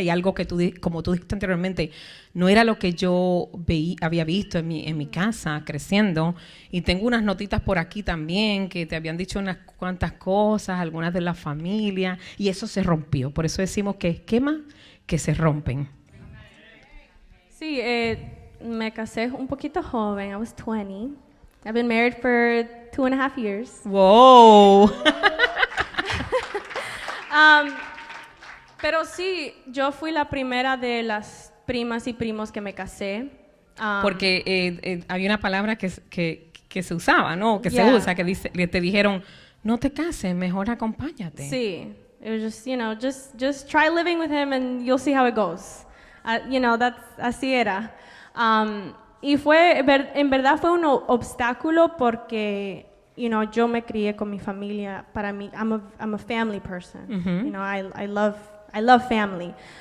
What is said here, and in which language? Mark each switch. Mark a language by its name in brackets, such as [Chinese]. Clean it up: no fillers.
[Spanish] Y algo que como tú dijiste anteriormente, no era lo que yo había visto en mi casa creciendo. Y tengo unas notitas por aquí también que te habían dicho unas cuantas cosas, algunas de la familia, y eso se rompió. Por eso decimos que esquemas que se rompen. Sí, me casé un poquito joven. [English] I was 20. I've been married for 2.5 years. Wow. [Spanish] Pero sí, yo fui la primera de las primas y primos que me casé. Porque había una palabra que se usaba, ¿no? Que [English] Yeah. [Spanish] se usa, que te dijeron, no te cases, mejor acompáñate. [English] Sí, it was just, you know, just try living with him and you'll see how it goes. You know, [Spanish] así era. Y en verdad fue un obstáculo porque, [English] you know, [Spanish] yo me crié con mi familia. Para mí, [English] I'm a family person. You know, I love family.